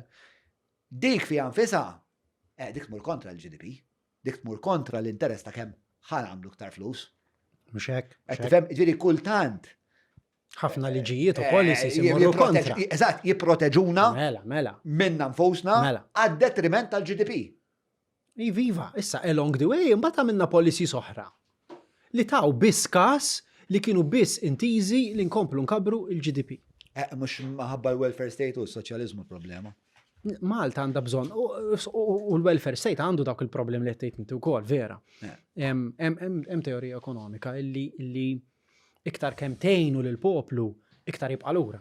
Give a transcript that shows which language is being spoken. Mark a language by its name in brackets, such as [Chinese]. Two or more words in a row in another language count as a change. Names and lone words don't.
[Maltese] Dik fiha nfisha dik tmur kontra l-GDP, dik tmur kontra l-interess ta' kemm ħanamlu iktar flus. Mhux hekk. Qed tifhem, ġifieri kultant ħafna liġijiet u policies imorru kontra. Eżatt, jipproteġuna Mela. minna nfusna għad-detriment tal-GDP. Iva, issa [English] along the way [Maltese] imbagħad għamilna policies oħra li taw biss każ li kienu biss intiżi li nkomplu nkabru il-GDP. Mhux maħabba l- [English] welfare state [Maltese] u s-soċjaliżmu problema. Malta għandha bżonn u l- [English] welfare state [Maltese] għandu dawk il-problem li qed inti wkoll vera. Hemm teorija ekonomika illi iktar kemm tgħinu lill-poplu iktar jibqa' lura.